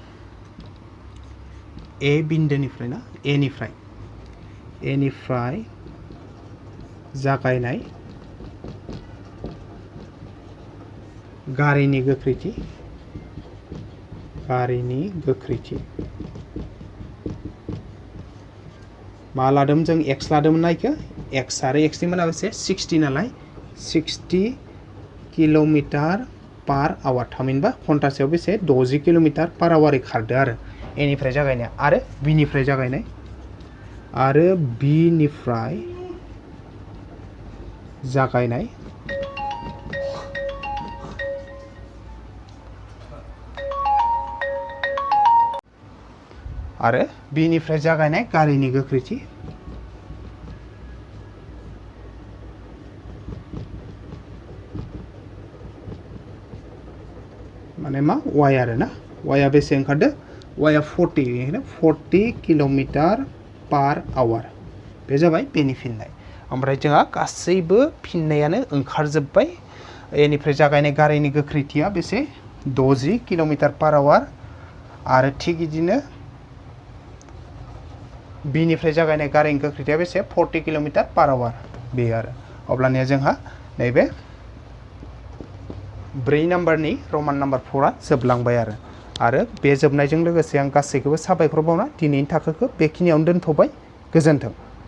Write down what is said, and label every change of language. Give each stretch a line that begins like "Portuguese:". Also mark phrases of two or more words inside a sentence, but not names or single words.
Bodo: a बिन्दोनिफ्राय ना a निफ्राय जागायनाय गारिनि गोख्रैथि मा लादोंमोन जों x लादोंमोन ना इखो x आरो x नि माना बेसे 60 नालाय 60
English: kilometre per hour
Bodo: थामहिनबा घन्टासेयाव बेसे 60
English: kilometre per hour
Bodo: खारदो आरो a निफ्राय जागायनाय आरो b निफ्राय जागायनाय आरो b निफ्राय जागायनाय आरो b निफ्राय जागायनाय गारिनि गोख्रैथि माने मा y आरो ना y आ बेसे ओंखारदो y आ 40
English: kilometre per hour
Bodo: बे जाबाय बेनि फिननाय ओमफ्राय जोंहा गासैबो फिननायानो ओंखारजोब्बाय a निफ्राय जागायनाय गारिनि गोख्रैथिया बेसे 60
English: kilometre per hour
Bodo: आरो थिग बिदिनो b निफ्राय जागायनाय गारिनि गोख्रैथिया बेसे 40
English: kilometre per hour
Bodo: बे आरो अब्लानिया जोंहा नैबे 4 नाम्बारनि रमान नाम्बार 4 आ जोबलांबाय आरो बे जोबनायजों लोगोसे आं गासैखौबो साबायखर बावना दिनैनि थाखोखौ बेखिनियावनो दोनथ'बाय गोजोन्थों।